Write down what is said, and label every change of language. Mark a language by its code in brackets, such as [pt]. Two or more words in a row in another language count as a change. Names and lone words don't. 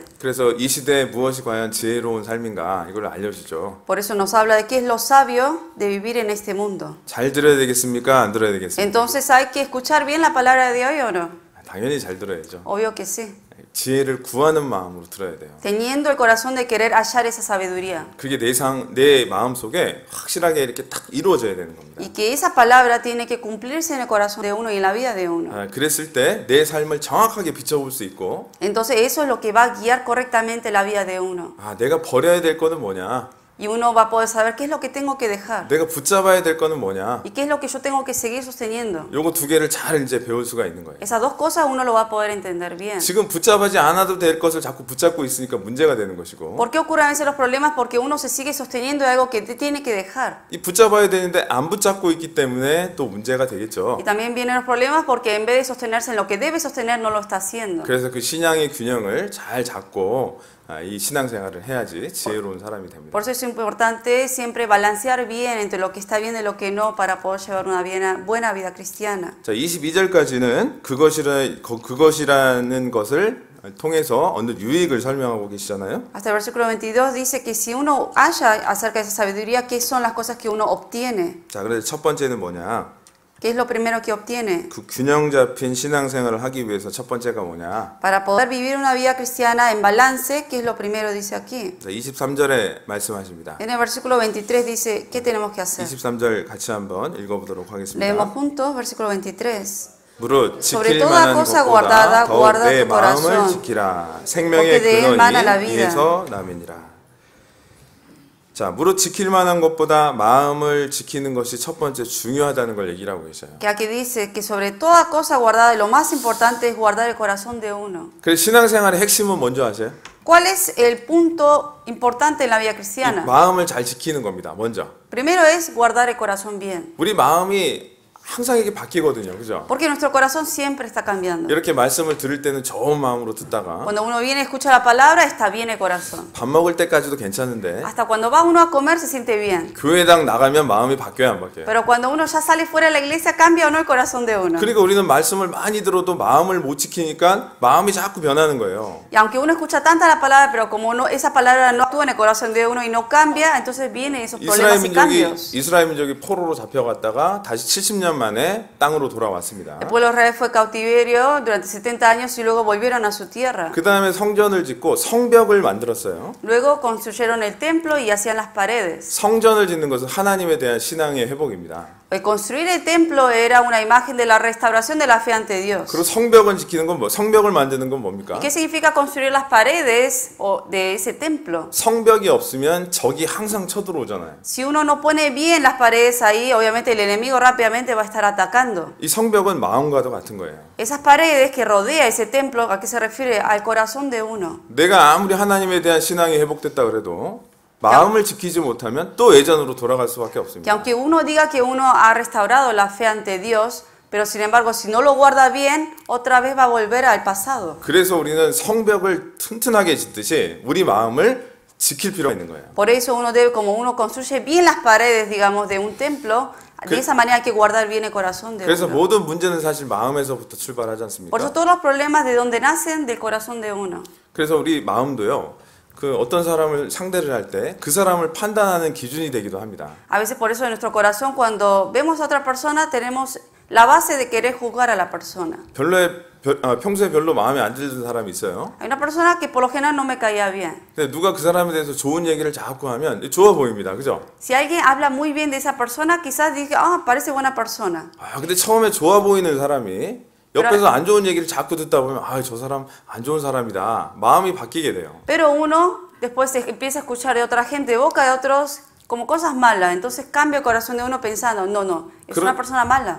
[ko] 그래서 이 시대에 무엇이 과연 지혜로운 삶인가 이걸 알려주죠. [es] Por eso nos habla de qué es lo sabio de vivir en este mundo. [ko] 잘 들어야 되겠습니까? 안 들어야 되겠습니까? [es] Entonces hay que escuchar bien la palabra de hoy o no. [ko] 당연히 잘 들어야죠. [es] Obvio que sí. [ko] 지혜를 구하는 마음으로 들어야 돼요. [es] Teniendo el corazón de querer hallar esa sabiduría. [ko] 그게 내 마음 속에 확실하게 이렇게 딱 이루어져야 되는 겁니다. [es] Y que esa palabra tiene que cumplirse en el corazón de uno y en la vida de uno. [ko] 그랬을 때 내 삶을 정확하게 비춰볼 수 있고. [es] Entonces eso es lo que va a guiar correctamente la vida de uno. [ko] 내가 버려야 될 거는 뭐냐? [es] Y uno va a poder saber qué es lo que tengo que dejar. [ko] 내가 붙잡아야 될 거는 뭐냐? [es] Y qué es lo que yo tengo que seguir sosteniendo. [ko] 요거 두 개를 잘 이제 배울 수가 있는 거예요. [es] Esas dos cosas uno lo va a poder entender bien. [ko] 지금 붙잡지 않아도 될 것을 자꾸 붙잡고 있으니까 문제가 되는 것이고. [es] ¿Por qué ocurren a veces los problemas? Porque uno se sigue sosteniendo de algo que tiene que dejar. [ko] 이 붙잡아야 되는데 안 붙잡고 있기 때문에 또 문제가 되겠죠. [es] Y también vienen los problemas porque en vez de sostenerse en lo que debe sostener no lo está haciendo. [ko] 그래서 그 신앙의 균형을 잘 잡고 이 신앙생활을 해야지 지혜로운 사람이 됩니다. [es] Por eso es importante siempre balancear bien entre lo que está bien y lo que no para poder llevar una buena vida cristiana. [ko] 자, 22절까지는 그것이라는 것을 통해서 얻는 유익을 설명하고 계시잖아요. [es] Hasta el versículo 22 dice que si uno halla acerca de esa sabiduría, ¿qué son las cosas que uno obtiene? [ko] 자, 그래서 첫 번째는 뭐냐? [es] ¿Qué es lo primero que obtiene? [ko] 그 균형 잡힌 신앙생활을 하기 위해서 첫 번째가 뭐냐? [es] Para poder vivir una vida cristiana en balance, ¿qué es lo primero dice aquí? [ko] 23절에 말씀하십니다. [es] En el versículo 23 dice, ¿qué tenemos que hacer? [ko] 23절 같이 한번 읽어보도록 하겠습니다. [es] Leemos juntos, versículo 23. [ko] 무릇 [es] Sobre [ko] 지킬 [es] toda [ko] 만한 [es] cosa [ko] 것보다 [es] guardada, [ko] 더욱 [es] guarda [ko] 내 [es] tu [ko] 마음을 [es] corazón, [ko] 지키라. 생명의 [es] porque de él mana la [ko] 근원이 [es] vida. [ko] 이에서 남이니라. 자, 무릇 지킬 만한 것보다 마음을 지키는 것이 첫 번째 중요하다는 걸 얘기를 하고 계셔요. [es] Que aquí dice que sobre toda cosa guardada, lo más importante es guardar el corazón de uno. [ko] 그래서 신앙생활의 핵심은 뭔지 아세요? [es] ¿Cuál es el punto importante en la vida cristiana? [ko] 마음을 잘 지키는 겁니다. 먼저. [es] Primero es guardar el corazón bien. [ko] 우리 마음이 항상 이게 바뀌거든요. 그죠? [es] Porque nuestro corazón siempre está cambiando. [ko] 이렇게 말씀을 들을 때는 좋은 마음으로 듣다가 [es] Cuando uno viene y escucha la palabra, está bien el corazón. [ko] 밥 먹을 때까지도 괜찮은데 [es] Hasta cuando va uno a comer se siente bien. [ko] 교회당 나가면 마음이 바뀌어요, 안 바뀌어요? [es] Pero cuando uno ya sale fuera de la iglesia, cambia o no el corazón de uno. [ko] 그러니까 우리는 말씀을 많이 들어도 마음을 못 지키니까 마음이 자꾸 변하는 거예요. [es] Y aunque uno escucha tanta la palabra, pero como esa palabra no actúa en el corazón de uno y no cambia, entonces vienen esos problemas y cambios. [ko] 이스라엘 민족이 포로로 잡혀갔다가 다시 70년 만에 땅으로 돌아왔습니다. [es] El pueblo de Israel fue cautiverio durante 70 años y luego volvieron a su tierra. [ko] 그 다음에 성전을 짓고 성벽을 만들었어요. [es] Luego construyeron el templo y hacían las paredes. [ko] 성전을 짓는 것은 하나님에 대한 신앙의 회복입니다. [es] El construir el templo era una imagen de la restauración de la fe ante Dios. [ko] 그리고 성벽을 지키는 건 뭐? 성벽을 만드는 건 뭡니까? [es] ¿Y qué significa construir las paredes de ese templo? [ko] 성벽이 없으면 적이 항상 쳐들어오잖아요. [es] Si uno no pone bien las paredes ahí, obviamente el enemigo rápidamente va a estar atacando. [ko] 이 성벽은 마음과도 같은 거예요. [es] Esas paredes que rodea ese templo, ¿a qué se refiere? Al corazón de uno. [ko] 내가 아무리 하나님에 대한 신앙이 회복됐다 그래도 마음을 지키지 못하면 또 예전으로 돌아갈 수밖에 [es] Que [ko] 없습니다. [es] aunque uno diga que uno ha restaurado la fe ante Dios, pero sin embargo, si no lo guarda bien, otra vez va a volver al pasado. [ko] 그래서 우리는 성벽을 튼튼하게 짓듯이 우리 마음을 지킬 필요가 있는 거예요. [es] Por eso uno debe, como uno construye bien las paredes, digamos, de un templo, de esa manera hay que guardar bien el corazón de [ko] 그래서 [es] uno. [ko] 모든 문제는 사실 마음에서부터 출발하지 않습니까? [es] Por eso todos los problemas de donde nacen del corazón de uno. [ko] 그래서 우리 마음도요. 그 어떤 사람을 상대를 할 때 그 사람을 판단하는 기준이 되기도 합니다. [es] A veces por eso en nuestro corazón cuando vemos a otra persona tenemos la base de querer juzgar a la persona. [ko] 평소에 별로 마음에 안 들던 사람이 있어요. [es] Hay una persona que por lo general no me caía bien. [ko] 근데 누가 그 사람에 대해서 좋은 얘기를 자꾸 하면 좋아 보입니다. 그죠? [es] Si alguien habla muy bien de esa persona, quizás diga, ah, parece buena persona. [ko] 근데 처음에 좋아 보이는 사람이 옆에서 안 좋은 얘기를 자꾸 듣다 보면 저 사람 안 좋은 사람이다. 마음이 바뀌게 돼요. [es] Pero uno después empieza a escuchar de otra gente, de boca de otros, como cosas malas. Entonces cambia el corazón de uno pensando, no, es una persona mala.